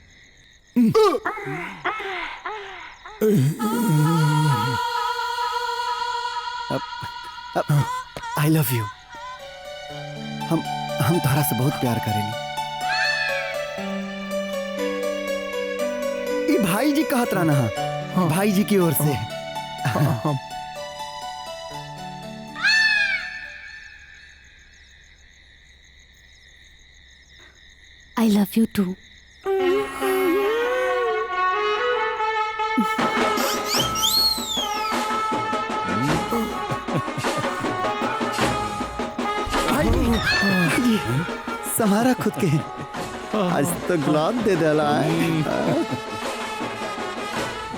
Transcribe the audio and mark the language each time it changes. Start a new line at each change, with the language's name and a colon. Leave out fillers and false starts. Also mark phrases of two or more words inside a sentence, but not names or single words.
English: I love you.
Bhojpuri: हम तोहरा से बहुत प्यार करेली। ये भाई जी कहत रहना है। हाँ। भाई जी की ओर से। हाँ।
English: I love you too.
Bhojpuri: समारा खुद के आज तो गुलाब दे डाला है।